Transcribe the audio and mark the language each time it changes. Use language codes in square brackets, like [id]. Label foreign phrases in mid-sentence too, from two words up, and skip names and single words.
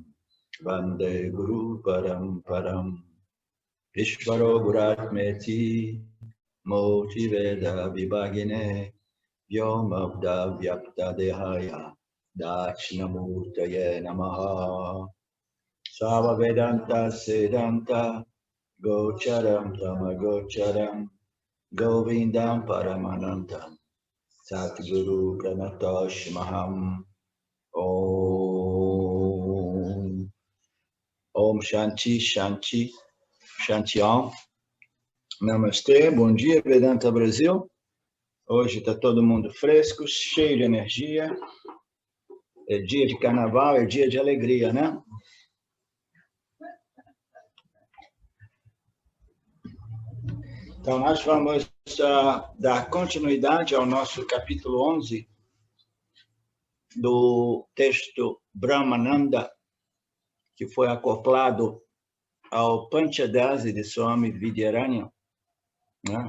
[sa] Vande Guru Paramparam Ishvaro Guratmeti Moti Veda Vibhagine Vyomabda Vyapta Dehaya Dakshinamurtaye Namaha Sava Vedanta Siddhanta Gocharam Tamagocharam Govindam Paramanantam Satguru Pranatosh Maham Om Om Shanti Shanti Shanti Om Namastê, [pt] bom dia Vedanta Brasil. Hoje está todo mundo fresco, cheio de energia. É dia de carnaval, é dia de alegria, né? Então, nós vamos dar continuidade ao nosso capítulo 11 do texto Brahmananda, que foi acoplado ao Panchadasi de Swami Vidyaranya, né?